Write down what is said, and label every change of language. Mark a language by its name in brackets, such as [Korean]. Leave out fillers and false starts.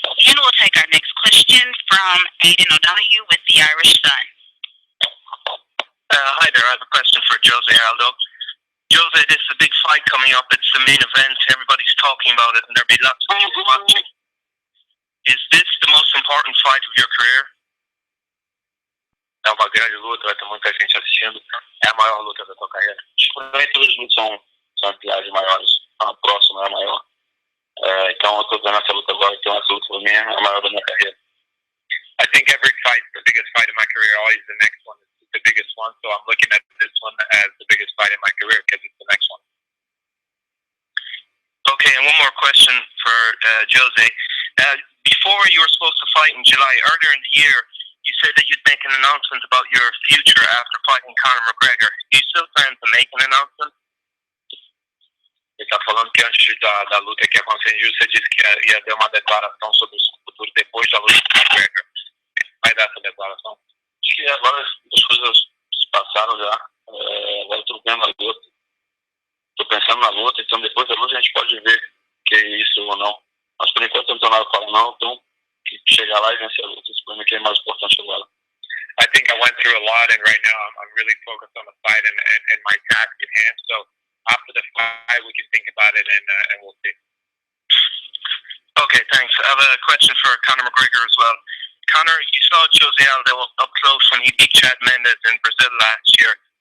[English] And we'll take our next question from Aiden O'Donoghue with the Irish Sun. Hi there, I have a question for Jose Aldo. Jose, this is a big fight coming up. It's the main event. Everybody's talking about it, and there'll be lots of people watching. Is this the most important fight of your career? [Portuguese] É uma grande luta, vai ter muita gente assistindo. É a maior luta da tua carreira. Nem todas as lutas são piadas maiores. A próxima é a maior. Então eu tô vendo essa luta agora, então essa luta pra mim é a maior da minha carreira. [English] I think every fight, the biggest fight in my career, always the next one is the biggest one. So I'm looking at this one as the biggest fight in my career because it's the next one. Okay, and one more question for Jose. Before you were supposed to fight in July, earlier in the year, you said that you'd make an announcement about your future after fighting Conor McGregor. Do you still plan to make an announcement? [Portuguese] Ele tá falando que antes da luta que aconteceu em julho, você disse que ia ter uma declaração sobre o futuro depois da luta com o McGregor. Vai dar essa declaração? Acho que agora as coisas se passaram já. Agora eu tô vendo a luta. Tô pensando na luta, então depois da luta a gente pode ver que é isso ou não. Mas por enquanto eu não tenho nada para falar não, então chegar lá e vencer a luta, isso para mim que é mais importante agora. [English] I think I went through a lot, and right now I'm really focused on the fight and my task at hand. So after the fight, we can think about it and we'll see. Okay, thanks. I have a question for Conor McGregor as well. Conor, you saw Jose Aldo up close when he beat Chad Mendes in Brazil last year.